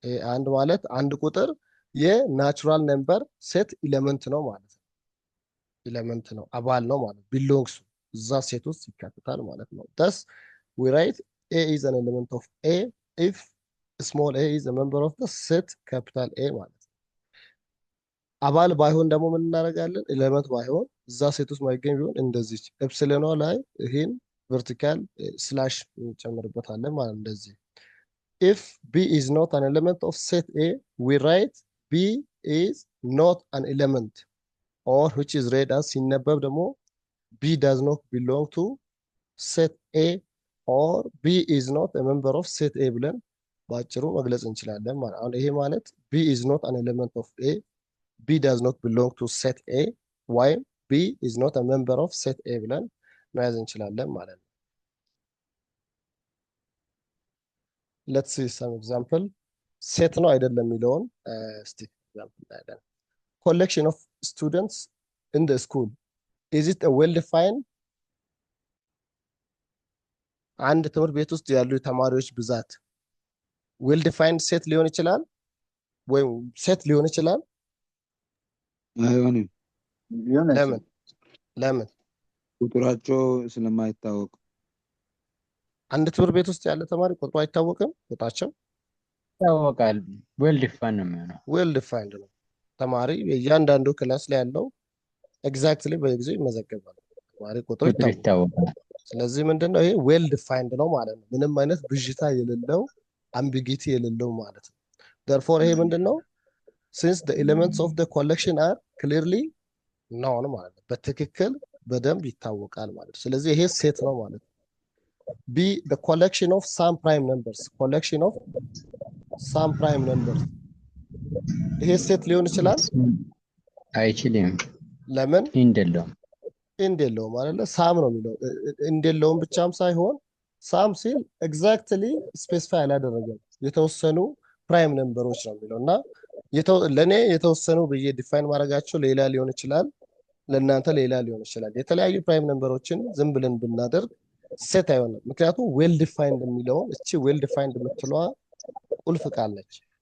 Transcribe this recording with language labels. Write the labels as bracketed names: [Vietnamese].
[Amharic] አንድ ማለት አንድ ቁጥር የናቹራል ነምበር ሴት ኢሌመንት ነው ማለት ነው። ኢሌመንት ነው፣ አባል ነው ማለት ቢሎንግስ እዛ ሴት ውስጥ ይካተታል ማለት ነው። [English] thus we write A is an element of A if small a is a member of the set capital A [Amharic] ማለት ነው። አባል ባይሆን ደግሞ ምን እናደርጋለን? ኤሌመንት ባይሆን እዛ ሴት ውስጥ ማይገኝ ቢሆን እንደዚህ ኤፕሲሎኗ ላይ ይሄን ቨርቲካል ስላሽ እንጨምርበታለን ማለት እንደዚህ። [English] if B is not an element of set A, we write B is not an element, or which is read as [Amharic] ሲነበብ ደግሞ [English] B does not belong to set A, or B is not a member of set A [Amharic] ብለን ባጭሩ መግለጽ እንችላለን ማለት። አሁን ይሄ ማለት [English] B is not an element of A, B does not belong to set A, ወይም B is not a member of set A [Amharic] ብለን መያዝ እንችላለን ማለት ነው። [English] let's see some example። [Amharic] ሴት ነው አይደለም የሚለውን እስቲ ኤግዛምፕል እናያለን። [English] collection of students in the school, is it a well defined? [Amharic] አንድ ትምህርት ቤት ውስጥ ያሉ ተማሪዎች ብዛት [English] well defined [Amharic] ሴት ሊሆን ይችላል ወይም ሴት ሊሆን ይችላል? አይሆንም። ለምን? ቁጥራቸው ስለማይታወቅ። አንድ ትምህርት ቤት ውስጥ ያለ ተማሪ ቁጥሩ አይታወቅም? ቁጥራቸው ይታወቃል። ዌል ዲፋይንድ ነው የሚሆነው። ዌል ዲፋይንድ ነው። ተማሪ እያንዳንዱ ክላስ ላይ ያለው ኤግዛክትሊ በጊዜው ይመዘገባል። ተማሪ ቁጥሩ ይታወቃል። ስለዚህ ምንድነው ይሄ ዌል ዲፋይንድ ነው ማለት ነው። ምንም አይነት ብዥታ የሌለው አምቢጊቲ የሌለው ማለት ነው። [English] therefore [Amharic] ይሄ ምንድነው? [English] since the elements of the collection are clearly known [Amharic] ማለት ነው። በትክክል በደንብ ይታወቃል ማለት ነው። ስለዚህ ይሄ ሴት ነው ማለት ነው። [English] B the collection of some prime numbers, collection of some prime numbers [Amharic] ይሄ ሴት ሊሆን ይችላል? አይችልም። ለምን? እንደለው ማለት ሳም ነው የሚለው። እንደለውም ብቻም ሳይሆን ሳም ሲል ኤግዛክትሊ ስፔሲፋይ አላደረገም። የተወሰኑ ፕራይም ነምበሮች ነው የሚለው እና ለኔ የተወሰኑ ብዬ ዲፋይን ማድረጋቸው ሌላ ሊሆን ይችላል፣ ለእናንተ ሌላ ሊሆን ይችላል። የተለያዩ ፕራይም ነምበሮችን ዝም ብለን ብናደርግ ሴት አይሆንም። ምክንያቱም ዌል ዲፋይንድ የሚለውን እቺ ዌል ዲፋይንድ የምትለዋ ቁልፍ ቃል ነች።